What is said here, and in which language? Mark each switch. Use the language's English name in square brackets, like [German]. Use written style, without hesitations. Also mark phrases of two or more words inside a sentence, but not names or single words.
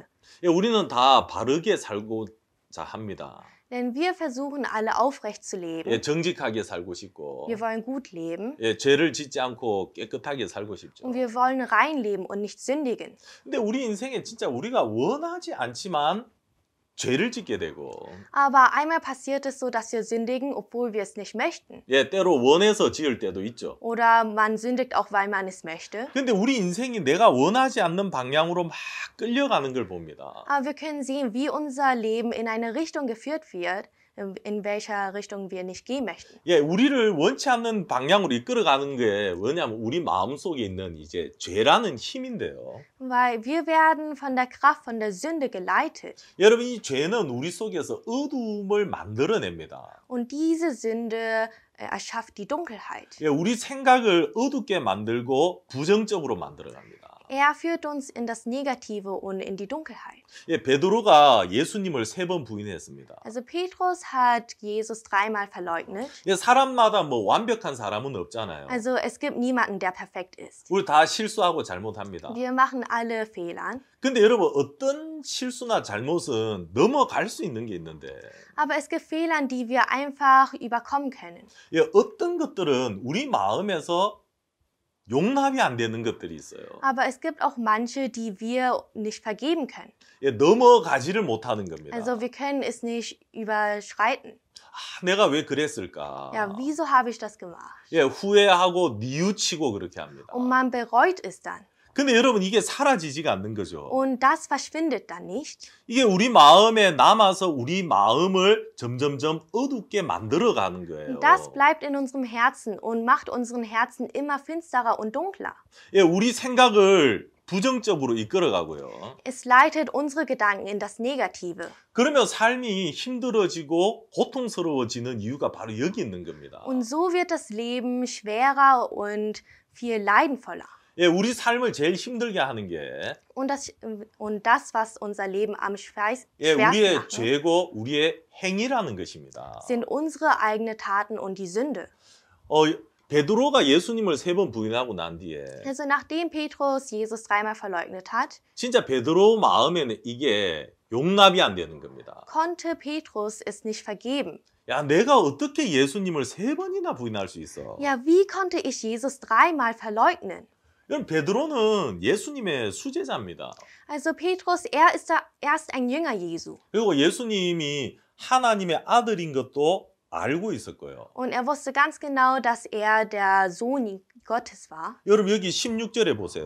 [Korean] 예, 우리는 다 바르게 살고자 합니다. [German] Denn wir versuchen alle aufrecht zu leben. [Korean] 예, 정직하게 살고 싶고, [German] Wir wollen gut leben. [Korean] 예, 죄를 짓지 않고 깨끗하게 살고 싶죠. [German] Und wir wollen rein leben und nicht sündigen. [Korean] 근데 우리 인생에 진짜 우리가 원하지 않지만 죄를 짓게 되고, [German] Aber einmal passiert es so, dass wir sündigen, obwohl wir es nicht möchten. [Korean] 예, 때로 원해서 지을 때도 있죠. [German] Oder man sündigt auch, weil man es möchte. [Korean] 근데 우리 인생이 내가 원하지 않는 방향으로 막 끌려가는 걸 봅니다. [German] Aber wir können sehen, wie unser Leben in eine Richtung geführt wird, in welcher Richtung wir nicht gehen möchten. [Korean] 예, 우리를 원치 않는 방향으로 이끌어가는 게 뭐냐면 우리 마음속에 있는 이제 죄라는 힘인데요. [German] Weil wir werden von der Kraft, von der Sünde geleitet. [Korean] 여러분 이 죄는 우리 속에서 어두움을 만들어냅니다. [German] Und diese Sünde erschafft die Dunkelheit. [Korean] 예, 우리 생각을 어둡게 만들고 부정적으로 만들어갑니다. [German] Er führt uns in das Negative und in die Dunkelheit. [Korean] 예, 베드로가 예수님을 3번 부인했습니다. [German] Also Petrus hat Jesus 3-mal verleugnet. [Korean] 예, 사람마다 뭐 완벽한 사람은 없잖아요. [German] Also es gibt niemanden, der perfekt ist. [Korean] 우리 다 실수하고 잘못합니다. [German] Wir machen alle Fehler. [Korean] 근데 여러분 어떤 실수나 잘못은 넘어갈 수 있는 게 있는데 [German] Aber es gibt Fehler, die wir einfach überkommen können. [Korean] 예, 어떤 것들은 우리 마음에서 용납이 안 되는 것들이 있어요. [German] Aber es gibt auch manche, die wir nicht vergeben können. [Korean] 예, 넘어가지를 못하는 겁니다. [German] Also wir können es nicht überschreiten. [Korean] 아, 내가 왜 그랬을까? [German] Ja, wieso habe ich das gemacht? [Korean] 예, 후회하고 뉘우치고 그렇게 합니다. [German] Und man bereut es dann. [Korean] 근데 여러분 이게 사라지지가 않는 거죠. [German] Und das verschwindet dann nicht. [Korean] 이게 우리 마음에 남아서 우리 마음을 점점점 어둡게 만들어가는 거예요. [German] Das bleibt in unserem Herzen und macht unseren Herzen immer finsterer und dunkler. [Korean] 예, 우리 생각을 부정적으로 이끌어가고요. [German] Es leitet unsere Gedanken in das Negative. [Korean] 그러면 삶이 힘들어지고 고통스러워지는 이유가 바로 여기 있는 겁니다. [German] Und so wird das Leben schwerer und viel leidenvoller. [Korean] 예, 우리 삶을 제일 힘들게 하는 게 [German] Und das was unser Leben am [Korean] 예, [German] schwersten [Korean] 우리의 [German] macht, [Korean] 죄고 우리의 행위라는 것입니다. [German] sind unsere eigenen Taten und die Sünde. [Korean] 베드로가 예수님을 3번 부인하고 난 뒤에 [German] Also nachdem Petrus Jesus dreimal verleugnet hat, [Korean] 진짜 베드로 마음에는 이게 용납이 안 되는 겁니다. [German] konnte Petrus es nicht vergeben. [Korean] 야, 내가 어떻게 예수님을 3번이나 부인할 수 있어? [German] Ja, wie konnte ich Jesus dreimal verleugnen? [Korean] 여러분, 베드로는 예수님의 수제자입니다. [German] Also Petrus, ist ein Jünger Jesu. [Korean] 그리고 예수님이 하나님의 아들인 것도 알고 있을 거예요. [German] Und wusste ganz genau, dass der Sohn Gottes war. [Korean] 여러분 여기 16절에 보세요.